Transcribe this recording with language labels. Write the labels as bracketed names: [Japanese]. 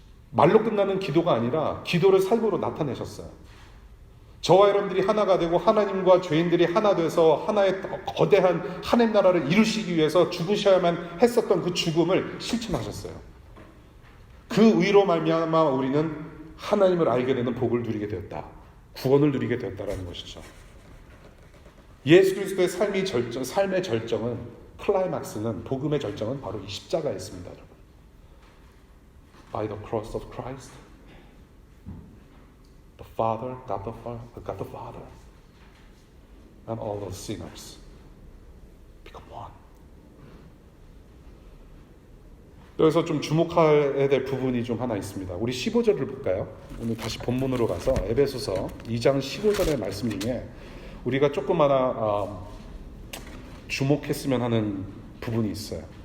[Korean] 말로 끝나는 기도가 아니라 기도를 삶으로 나타내셨어요. 저와 여러분들이 하나가 되고 하나님과 죄인들이 하나 돼서 하나의 거대한 하나님 나라를 이루시기 위해서 죽으셔야만 했었던 그 죽음을 실천하셨어요. 그 의로 말미암아 우리는 하나님을 알게 되는 복을 누리게 되었다. 구원을 누리게 되었다라는 것이죠. 예수 그리스도의 삶의 절정은 클라이막스는 복음의 절정은 바로 이 십자가에 있습니다. 여러분. [English] By the cross of Christ, the Father, God the Father, and all those sinners become one. [Korean] 여기서 좀 주목해야 될 부분이 좀 하나 있습니다. 우리 15절을 볼까요? 오늘 다시 본문으로 가서 에베소서 2장 15절의 말씀 중에 우리가 조금 하나 주목했으면 하는 부분이 있어요.